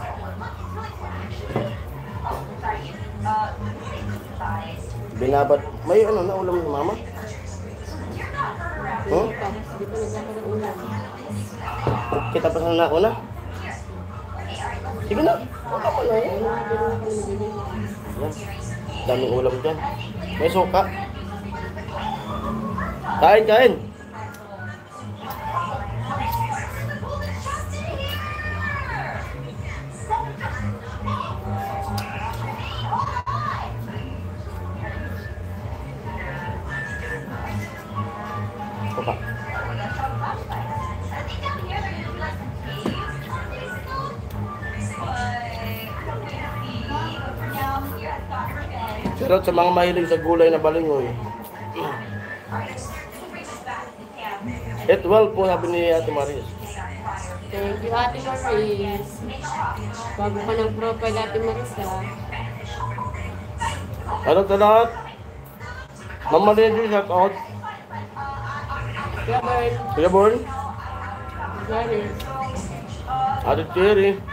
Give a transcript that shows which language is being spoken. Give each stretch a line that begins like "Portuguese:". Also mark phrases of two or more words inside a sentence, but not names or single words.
Filipino: Binabat. May ano na ulam ni mama? Huh? Hindi pa nagkakaroon ulam. Kita pa sa nauna? Sige na. Wala pa na yan. Yan. Daming ulam dyan. May suka. Kain, kain. Apa? Sarap sa mga mahilig sa gulay na balingoy.
English: Eat well
Filipino: po, sabi ni Ate Maris.
English: Thank you,
Filipino: Ate Maris. Bago ka ng profile, Ate Maris, ha? Ano sa lahat? Mama Lady,
English: shout out.
Filipino: Kuya Bern. Kuya Born, Gary. Ate Cherry,